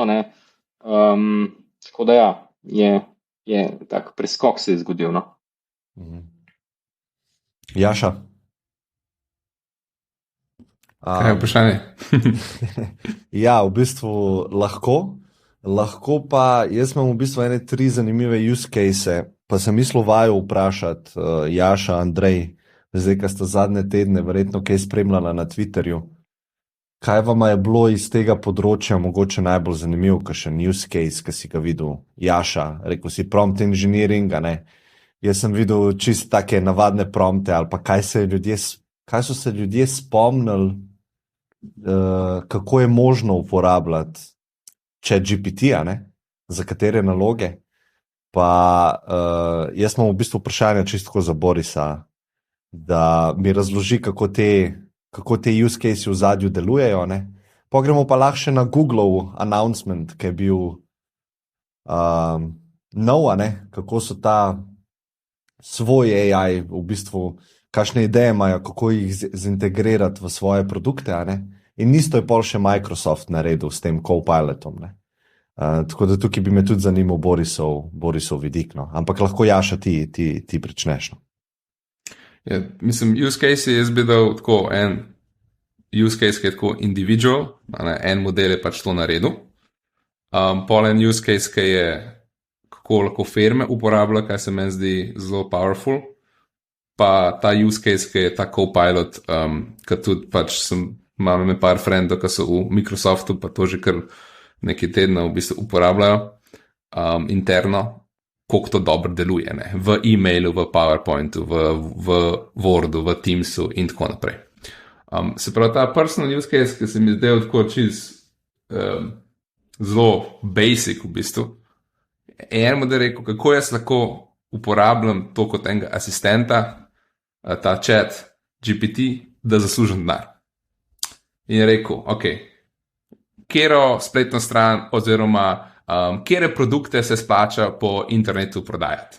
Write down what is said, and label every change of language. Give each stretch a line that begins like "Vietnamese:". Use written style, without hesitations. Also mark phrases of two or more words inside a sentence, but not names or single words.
Slovenian: Tako da je tak preskok se je zgodil. Jaša? Kaj je vprašanje? Ja, v bistvu lahko pa, jaz imam v bistvu 3 zanimive
English: use case,
Slovenian: pa sem mislil vaju vprašati, Jaša, Andrej, zdaj, ko ste zadnje tedne verjetno kaj spremljala na Twitterju. Kaj vam je bilo iz tega področja mogoče najbolj zanimiv, kakšen
English: use case,
Slovenian: ki si ga videl? Jaša, rekel si
English: prompt engineering,
Slovenian: Jaz sem videl čisto take navadne prompte, ali pa kaj so se ljudje spomnili, kako je možno uporabljati ChatGPT, za katere naloge. Pa jaz imam v bistvu vprašanje čisto za Borisa, da mi razloži, kako te
English: use case
Slovenian: v zadju delujejo. Pogremo pa lahko še na Googlov announcement, ki je bil nov, kako so ta svoj AI, v bistvu, kakšne ideje imajo, kako jih zintegrirati v svoje produkte. In isto je pol še Microsoft naredil s tem Copilotom. Tako da tukaj bi me tudi zanimal Borisov vidik. Ampak lahko, Jaša, ti pričneš. Ja, mislim,
English: use case
Slovenian: je jaz bi dal tako en
English: use case,
Slovenian: ki je tako individual, en model je pač to naredil. Pol en
English: use case,
Slovenian: ki je kako lahko firme uporablja, kaj se meni zdi zelo powerful. Pa ta
English: use case,
Slovenian: ki je ta Copilot, ki tudi pač imam par frendov, ki so v Microsoftu, pa to že kar nekaj tednov v bistvu uporabljajo interno, koliko to dobro deluje, v e-mailu, v PowerPointu, v Wordu, v Teamsu in tako naprej. Se pravi, ta
English: personal use case,
Slovenian: ki se mi zdaj tako zelo basic v bistvu, en model rekel, kako jaz lahko uporabljam to kot enega asistenta, ta chat GPT, da zaslužim denar. In je rekel, kjero spletno stran oziroma kjere produkte se splača po internetu prodajati.